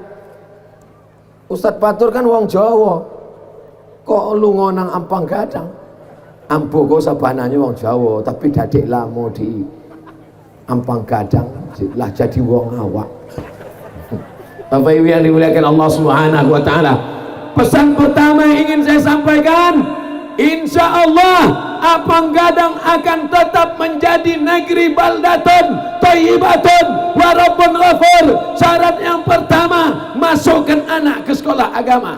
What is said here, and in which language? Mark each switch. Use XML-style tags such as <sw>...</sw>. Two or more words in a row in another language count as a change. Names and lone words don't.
<id>Ustaz Fatur kan wong Jawa.</id> <min>Kok lu ngonang Ampang Gadang? Ambo kok sabananya wong Jawa, tapi dadek lamo di Ampang Gadang lah jadi wong awak.</min> <id>Bapak Ibu yang dimuliakan Allah</id> <ar>Subhanahu wa taala.</ar> <id>Pesan pertama yang ingin saya sampaikan,</id> <ar>insya Allah</ar> <id>Ampang Gadang akan tetap menjadi negeri</id> <ar>baldatun thayyibatun wa rabbun ghafur.</ar> <id>Syarat yang pertama, masukkan anak ke sekolah agama.</id>